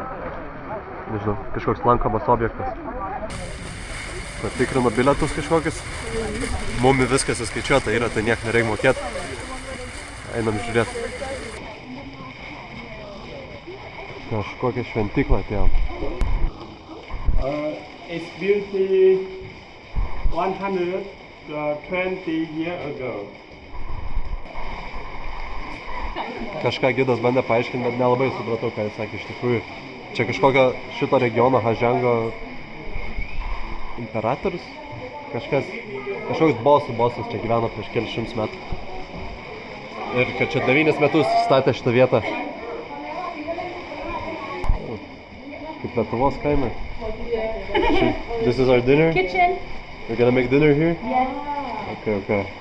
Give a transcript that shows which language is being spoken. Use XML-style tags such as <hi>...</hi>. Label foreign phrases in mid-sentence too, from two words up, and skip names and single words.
<lt>Nežinau, kažkoks lankomas objektas. Patikrinu bilietus kažkokius. Mumi viskas įskaičiuota yra, tai niek nereik mokėti. Einam žiūrėti. Kažkokią šventyklą atėjom.</lt> <en>It's built 120 years ago.</en> <lt>Kažką gidas bandė paaiškinti, bet nelabai supratau, ką jis sakė iš tikrųjų. Čia kažkokio šito regiono Hažiango imperatorius? Kažkoks bosas čia gyveno prieš kelius šimtus metų. Ir kad čia 9 metus statė šitą vietą. Kaip Lietuvos kaime.</lt> <en>This is our dinner? Kitchen. We're gonna make dinner here? Yes. Okay.</en>